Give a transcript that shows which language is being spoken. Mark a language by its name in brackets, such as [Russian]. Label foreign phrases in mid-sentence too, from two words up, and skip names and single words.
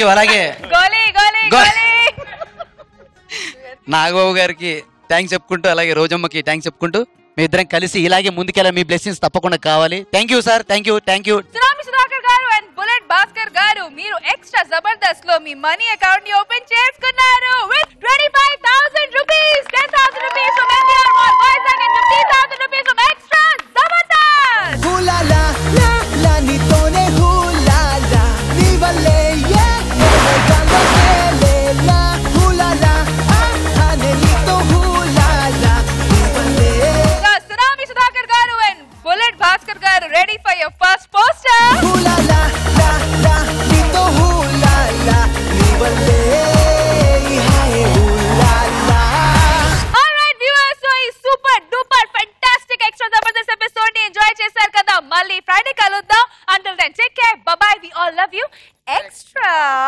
[Telugu] అలాగే నాగబాబు గారికి థ్యాంక్స్ చెప్పుకుంటూ, అలాగే రోజమ్మకి థ్యాంక్స్ చెప్పుకుంటూ, మీ ఇద్దరం కలిసి ఇలాగే ముందుకెళ్ళ మీ బ్లెస్సింగ్స్ తప్పకుండా కావాలి. [English] Thank you sir. Thank you. [Telugu] సునామీ సుధాకర్ గారు అండ్ బుల్లెట్ భాస్కర్ గారు, మీరు ఎక్స్ట్రా జబర్దస్త్ లో మీ [English] money account [Telugu] ని ఓపెన్ చేసుకున్నారు [English] with 25,000 rupees, 10,000 rupees from NTR Mall, Vizag, and 50,000 rupees from Extra Zabardast. Hulala, la la ni tone hulala, ni vale ye, galo le la hulala, ah ne ni to hulala, ni vale. So Tsunami Sudhakar garu and Bullet Bhaskar garu ready for your first poster. Hulala, la la ni to hulala, ni vale. Super duper fantastic extra zabardast episode ni enjoy [Telugu] చేశారు కదా. మళ్ళీ Friday కలుద్దాం. [English] Until then, take care. Bye bye. We all love you. Extra.